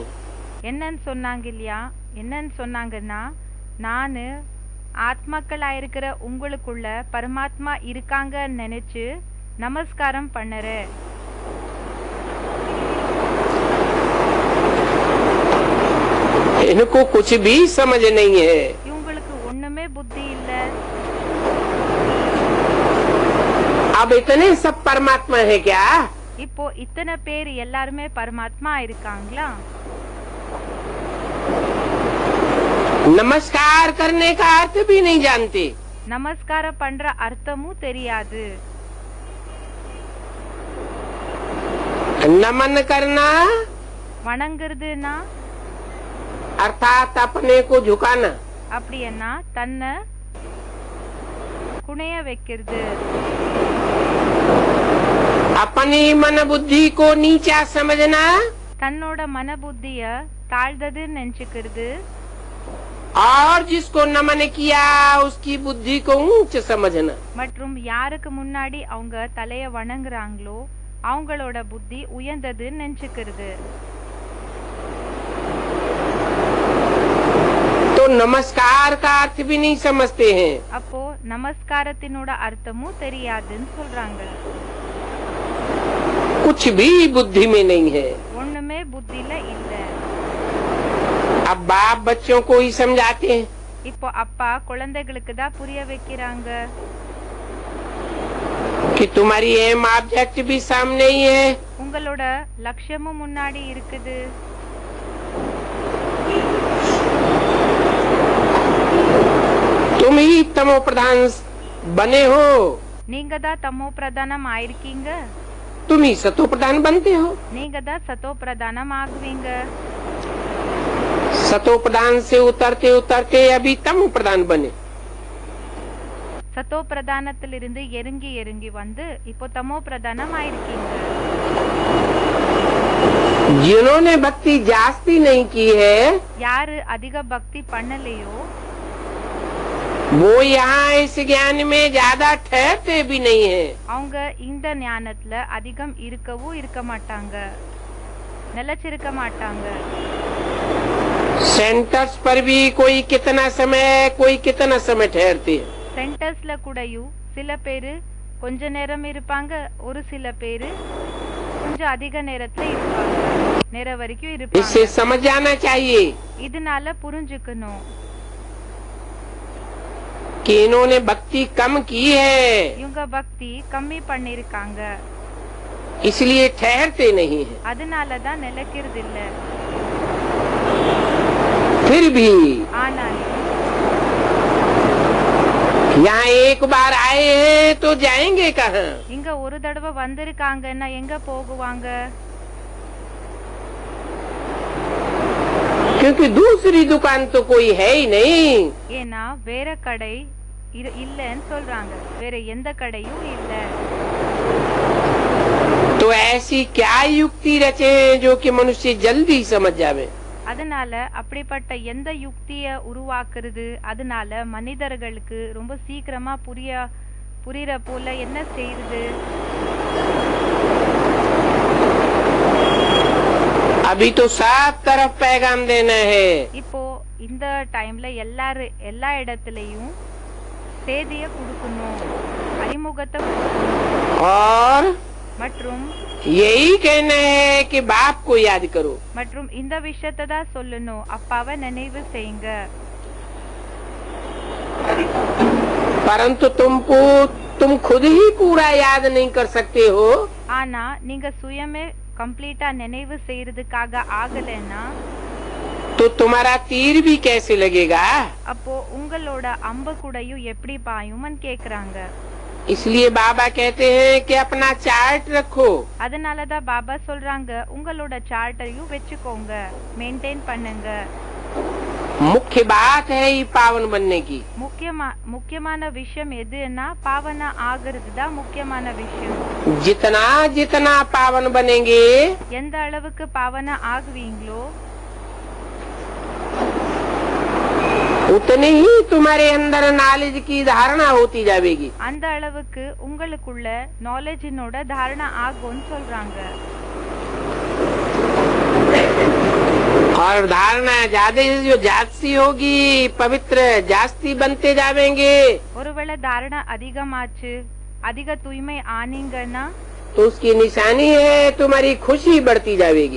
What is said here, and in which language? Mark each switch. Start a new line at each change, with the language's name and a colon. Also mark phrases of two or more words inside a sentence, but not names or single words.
Tamil: என்னன்னு சொன்னாங்க இல்லையா, என்னன்னு சொன்னாங்கன்னா, நானு ஆத்மாக்களா இருக்கிற உங்களுக்குள்ள பரமாத்மா இருக்காங்கன்னு நினைச்சு நமஸ்காரம் பண்ணுறேன்।
Hindi: इनको कुछ भी समझ नहीं है।
Tamil: இவங்களுக்கு ஒண்ணுமே புத்தி இல்ல।
Hindi: अब इतने सब परमात्मा है क्या?
Tamil: இப்போ இத்தனை பேர் எல்லாருமே பரமாத்மா இருக்காங்களா?
Hindi: नमस्कार करने का अर्थ भी नहीं जानते।
Tamil: நமஸ்காரம் பண்ற அர்த்தமும் தெரியாது।
Hindi: नमन करना
Tamil: வணங்குறதுனா
Hindi: अर्थात अपने को झुकाना,
Tamil: அப்படின்னா தன்னை குனைய வைக்கிறது।
Hindi: अपनी मन बुद्धि को नीचा समझना,
Tamil: தன்னோட மன புத்திய தாழ்ந்ததுன்னு நினைச்சுக்கிறது।
Hindi: और जिसको नमन किया उसकी बुद्धि को ऊंच समझना।
Tamil: மற்றும் யாருக்கு முன்னாடி அவங்க தலைய வணங்குறாங்களோ அவங்களோட புத்தி உயர்ந்ததுன்னு நினைச்சுக்கிறது।
Hindi: तो नमस्कार का अर्थ भी नहीं समझते हैं।
Tamil: அப்போ நமஸ்காரத்தினோட அர்த்தமும் தெரியாதுன்னு சொல்றாங்க।
Hindi: कुछ भी बुद्धि में नहीं है।
Tamil: ஒண்ணுமே புத்தில இல்ல।
Hindi: अब बाप बच्चों को ही समझाते हैं,
Tamil: இப்போ அப்பா குழந்தைகளுக்கு தான் புரிய வைக்கிறாங்க,
Hindi: कि तुम्हारी
English: aim object
Hindi: भी सामने ही है,
Tamil: உங்களோட லட்சியமும் முன்னாடி இருக்குது।
Hindi: तुम ही तमो प्रधान बने हो,
Tamil: நீங்க தான் தமோ பிரதானம் ஆயிருக்கீங்க,
Hindi: तुम ही सतो प्रधान बनते हो।
Tamil: நீங்க தான் சத்தோ பிரதானம் ஆகுவீங்க।
Hindi: सतो प्रधान से उतरते उतरते अभी तमो प्रधान बने।
Tamil: சத்தோ பிரதானத்திலிருந்து இறங்கி இறங்கி வந்து இப்போ தமோ பிரதானம் ஆயிருக்கீங்க।
Hindi: जिन्होंने भक्ति जास्ती नहीं की है,
Tamil: யாரு அதிக பக்தி பண்ணலையோ
Hindi: वो यहाँ इस ज्ञान में ज्यादा ठहरते भी नहीं है।
Tamil: அவங்க இந்த ஞானத்துல அதிகம் இருக்கவும் இருக்க மாட்டாங்க, நிலைச்சிருக்க மாட்டாங்க।
Hindi: सेंटर्स पर भी कोई कितना समय ठहरते हैं।
Tamil: சென்டர்ஸ்ல கூடயும் சில பேரு கொஞ்ச நேரம் இருப்பாங்க, ஒரு சில பேரு கொஞ்சம் அதிக நேரத்துல இருப்பாங்க, நேரம் வரைக்கும்
Hindi: इससे
Tamil: இருப்பாங்க।
Hindi: समझ जाना चाहिए
Tamil: இதனால புரிஞ்சுக்கணும்,
Hindi: कि इन्होंने भक्ति कम की है,
Tamil: இவங்க பக்தி கம்மி பண்ணிருக்காங்க,
Hindi: इसलिए ठहरते नहीं है।
Tamil: அதனாலதான் நிலைக்கிறது இல்ல।
Hindi: फिर भी
Tamil: ஆனாலும்
Hindi: यहाँ एक बार आए हैं तो जाएंगे कहाँ?
Tamil: இங்க ஒரு தடவை வந்திருக்காங்கன்னா எங்க போகுவாங்க?
Hindi: क्योंकि दूसरी दुकान तो कोई है ही नहीं।
Tamil: ஏன்னா வேற கடை இல்லன்னு சொல்றாங்க, வேற எந்த கடையும் இல்ல।
Hindi: तो ऐसी क्या युक्ति रचे जो कि मनुष्य जल्दी समझ जावे?
Tamil: அதனால அப்படிப்பட்ட எந்த யுக்திய உருவாக்குறது, அதனால மனிதர்களுக்கு ரொம்ப சீக்கிரமா புரியற போல என்ன செய்யுது?
Hindi: अभी तो सब तरफ पैगाम देना है।
Tamil: இப்போ இந்த டைம்ல எல்லா இடத்துலயும் செய்திய கொடுக்கணும், அறிமுகத்தை கொடுக்கணும்
Hindi: और
Tamil: மற்றும்
Hindi: यही कहना है कि बाप को याद करो।
Tamil: மற்றும் இந்த விஷயத்தை தான் சொல்லணும், அப்பாவை நினைவு செய்யுங்க।
Hindi: परंतु तुम खुद ही पूरा याद नहीं कर सकते हो।
Tamil: ஆனா நீங்க சுயமே கம்ப்ளீட்டா நினைவு செய்யறதுக்காக ஆகலைன்னா
Hindi: तो तुम्हारा तीर भी कैसे लगेगा।
Tamil: அப்போ உங்களோட அம்பு கூடையும் எப்படி பாயும்னு கேக்குறாங்க।
Hindi: इसलिए बाबा कहते हैं कि अपना चार्ट रखो।
Tamil: அதனாலதான் பாபா சொல்றாங்க, உங்களோட சார்ட்டையும் வெச்சுக்கோங்க, மெயின்டைன் பண்ணுங்க।
Hindi: मुख्य बात है ये पावन बनने की।
Tamil: முக்கியமான விஷயம் எதுன்னா பாவனா ஆகிறது தான் முக்கியமான விஷயம்।
Hindi: जितना जितना पावन बनेंगे,
Tamil: எந்த அளவுக்கு பாவனா ஆகுவீங்களோ
Hindi: उतने ही तुम्हारे अंदर नॉलेज की धारणा होती जाएगी।
Tamil: அந்த அளவுக்கு உங்களுக்குள்ள நாலேஜினோட தாரணா ஆகும்னு சொல்றாங்க।
Hindi: और धारणा ज्यादा जो जास्ती होगी, पवित्र जास्ती बनते जाएंगे।
Tamil: ஒருவேளை தாரணா அதிகமாச்சு, அதிக தூய்மை ஆனீங்கன்னா
Hindi: तो उसकी निशानी है तुम्हारी खुशी बढ़ती जाएगी।